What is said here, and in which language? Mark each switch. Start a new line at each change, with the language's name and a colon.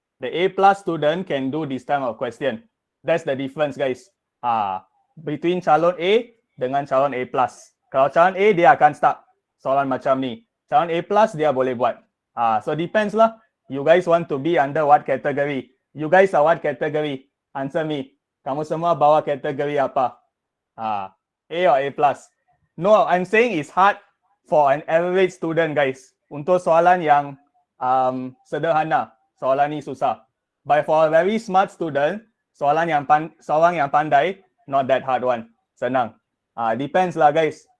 English: The A+ student can do this type of question. That's the difference, guys. Between
Malay: calon A dengan calon A+. Kalau calon A, dia akan start soalan macam ni. Calon A+ dia boleh buat.
English: So depends lah. You guys want to be under what category? You guys are what category? Answer me.
Malay: Kamu semua bawa kategori apa?
English: A or A+? No, I'm saying it's hard for an average student, guys.
Malay: Untuk soalan yang sederhana, soalan ni susah.
English: But for a very smart student,
Malay: soalan yang pandai,
English: not that hard one.
Malay: Senang.
English: Depends lah, guys.